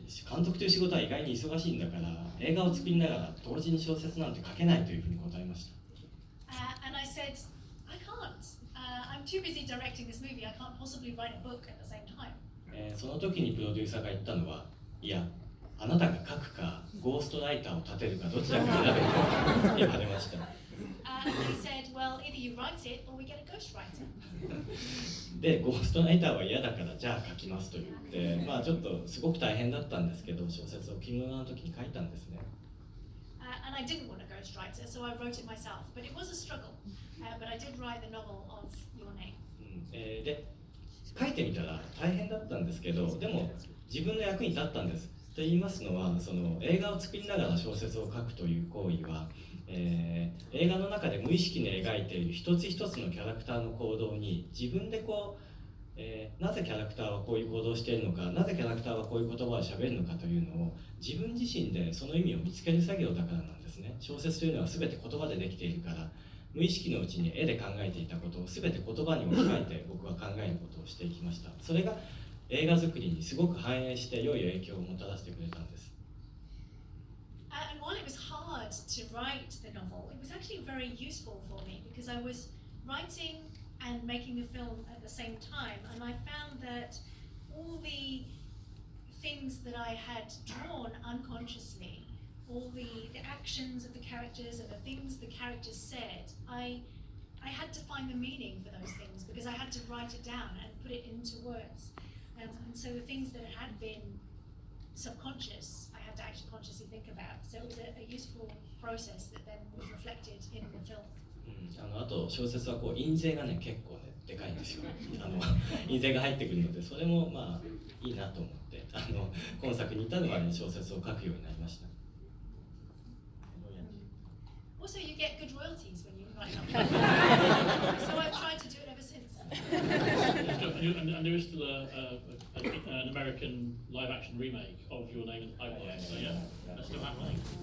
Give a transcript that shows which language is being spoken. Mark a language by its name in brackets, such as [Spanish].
[Japanese] 監督という仕事は意外に忙しいんだから映画を作りながら同時に小説なんて書けないというふうに答えました。 [English] And I said, I can't. I'm too busy directing this movie. I can't possibly write a book at the same time. [Japanese] その時にプロデューサーが言ったのは、いや、あなたが書くかゴーストライターを立てるかどちらか選べと言われました。 [English] And he said, well, either you write it or we get a ghostwriter. [Japanese] で、ゴーストライターは嫌だからじゃあ書きますと言って、ちょっとすごく大変だったんですけど、小説を君の名の時に書いたんですね。 [English] And I didn't want a ghostwriter, so I wrote it myself. But it was a struggle. But I did write the novel of Your Name. [Japanese] で、書いてみたら大変だったんですけど、でも自分の役に立ったんです。と言いますのは、その映画を作りながら小説を書くという行為は、映画の中で無意識に描いている一つ一つのキャラクターの行動に自分でなぜキャラクターはこういう行動をしているのか、なぜキャラクターはこういう言葉をしゃべるのかというのを自分自身でその意味を見つける作業だからなんですね。小説というのは全て言葉でできているから無意識のうちに絵で考えていたことを全て言葉に置き換えて僕は考えることをしていきました。それが映画作りにすごく反映して良い影響をもたらしてくれたんです。 [English] And while it was hard to write the novel, it was actually very useful for me because I was writing and making the film at the same time, and I found that all the things that I had drawn unconsciously, all the actions of the characters and the things the characters said, I had to find the meaning for those things because I had to write it down and put it into words. And so the things that had been subconscious, I had to actually consciously think about. So it was a useful process that then was reflected in the film. [Japanese] あと小説は印税がね結構ねでかいんですよ。印税が入ってくるのでそれもいいなと思って今作に至るまでに小説を書くようになりました。 [English] Also, you get good royalties. So I've tried to do it ever since. And there is still an American live-action remake of Your Name in the Pipeline. So yeah, that's still happening.